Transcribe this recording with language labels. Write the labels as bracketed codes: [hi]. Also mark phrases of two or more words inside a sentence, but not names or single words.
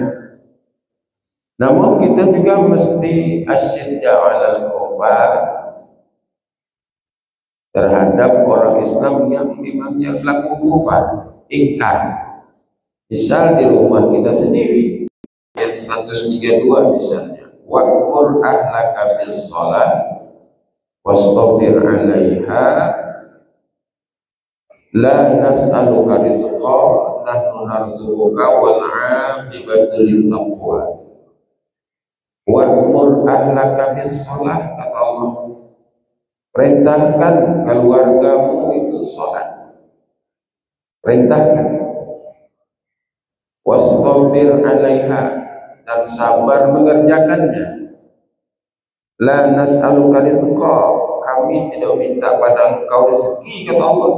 [id] Namun kita juga mesti [ar] أشداء وعلى الكفار [id] terhadap orang Islam yang memangnya pelaku kufar, ingkar. Misal di rumah kita sendiri, ayat 132 misalnya, [ar] وأمر أهلك بالصلاة واصطبر عليها لا نسألك رزقا نحن نرزقك والعاقبة للتقوى. وأمر أهلك بالصلاة, [id] kata Allah, perintahkan keluargamu itu salat, perintahkan. [ar] واصطبر عليها, [id] dan sabar mengerjakannya. [ar] لا نسألك رزقا, [id] kami tidak minta pada engkau rezeki, kata Allah.